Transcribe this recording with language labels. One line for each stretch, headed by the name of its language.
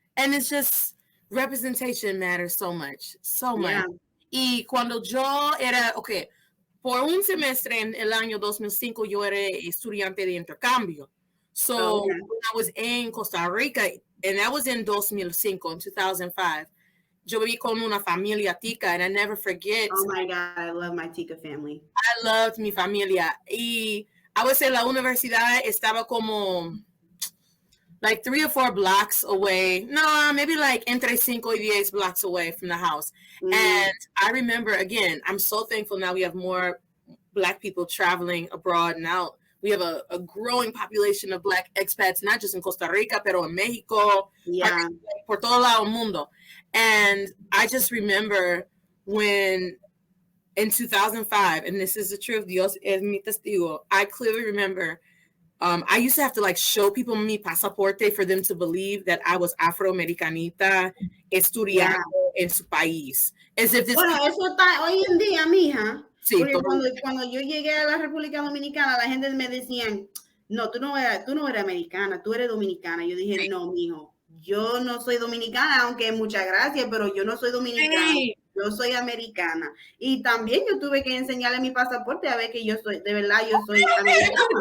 English: And it's just, representation matters so much.
Spanish: Y cuando yo era, por un semestre en el año 2005, yo era estudiante de intercambio.
English: So when I was in Costa Rica, and that was in 2005, in 2005,
Spanish: yo viví con una familia tica,
English: and I never forget. Oh my God, I love my tica family. I loved
Spanish: mi familia. Y
English: I would say
Spanish: la universidad estaba como
English: like 3 or 4 blocks away. No, maybe like
Spanish: entre 5 y 10
English: blocks away from the house. And I remember, again, I'm so thankful now we have more Black people traveling abroad now. We have a growing population of Black expats, not just in Costa Rica,
Spanish: pero en Mexico, por todo lado del mundo.
English: And I just remember when in 2005, and this is the truth,
Spanish: Dios es mi testigo,
English: I clearly remember I used to have to like show people
Spanish: mi pasaporte
English: for them to believe that I was
Spanish: Afroamericanita estudiando en su país.
English: As if this
Spanish: eso está hoy en día, mija. Sí, porque cuando yo llegué a la República Dominicana, la gente me decían, no, tú no eres americana, tú eres dominicana. Yo dije, no, mijo, yo no soy dominicana, aunque muchas gracias, pero yo no soy dominicana. Yo soy americana. Y también yo tuve que enseñarle mi pasaporte a ver que yo soy, de verdad, yo soy americana.